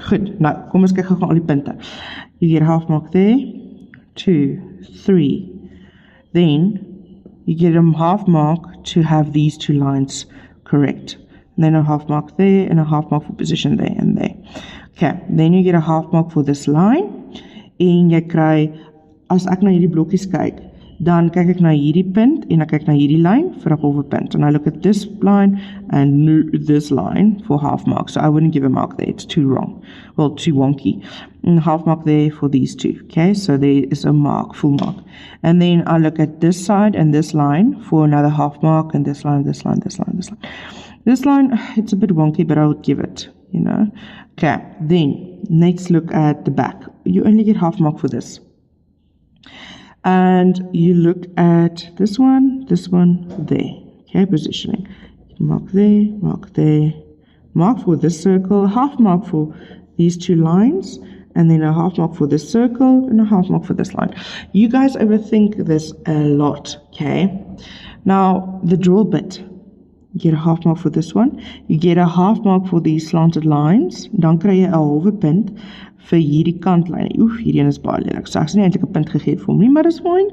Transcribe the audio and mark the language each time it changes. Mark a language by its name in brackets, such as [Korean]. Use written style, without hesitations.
[Afrikaans] Goed, nou, kom ons kyk gou al die punte. [English] You get a half mark there, [Afrikaans] 2, 3. [English] Then you get a half mark to have these 2 lines correct. And then a half mark there and a half mark for position there and there. Okay, then you get a half mark for this line. [Afrikaans] En jy kry, as ek na hierdie blokkies kyk, dan kyk ek na hierdie punt en ek kyk na hierdie lyn vir 'n halwe punt. [English] And I look at this line and this line for half mark. So I wouldn't give a mark there, it's too wrong. Well, too wonky. And half mark there for these 2. Okay, so there is a mark, full mark. And then I look at this side and this line for another half mark, and this line, this line, this line, this line. This line, it's a bit wonky, but I would give it, you know. Okay, then let's look at the back. You only get half mark for this. And you look at this one, there. Okay, positioning. Mark there, mark for this circle, half mark for these 2 lines, and then a half mark for this circle, and a half mark for this line. You guys overthink this a lot, okay? Now, the draw bit. You get a half mark for this one. You get a half mark for these slanted lines. [Afrikaans] Dan kry jy 'n halwe punt vir hierdie kantlyn. Hierdie een is baie lelik. So ek het nie eintlik 'n punt gegee vir hom nie, maar dis fine.